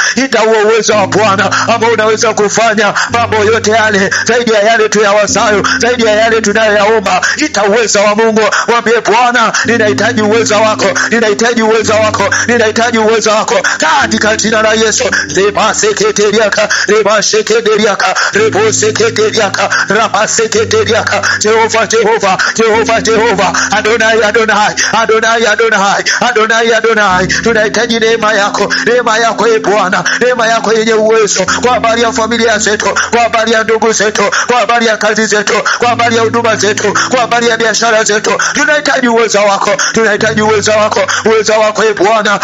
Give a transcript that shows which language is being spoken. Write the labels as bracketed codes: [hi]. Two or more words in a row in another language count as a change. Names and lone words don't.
[sw] Ita huo uwezo wa Bwana ambao unaweza kufanya mambo yote yale, zaidi ya yale tuyawazayo, zaidi ya yale tunayoyaomba. Ita uwezo wa Mungu. Mwambie Bwana, ninahitaji uwezo wako, ninahitaji uwezo wako, ninahitaji uwezo wako katika jina la Yesu. Leba seketeriaka, leba seketeriaka, lebo seketeriaka, raba seketeriaka. Jehova, Jehova, Jehova, Jehova, Adonai, Adonai, Adonai, Adonai, Adonai, Adonai. Tunahitaji neema yako, neema yako e Bwana, neema yako yenye uwezo kwa habari ya familia zetu, kwa habari ya ndugu zetu, kwa habari ya kazi zetu, kwa habari ya huduma zetu, kwa habari ya biashara zetu. Tunahitaji uwezo wako, tunahitaji uwezo wako, uwezo wako e Bwana.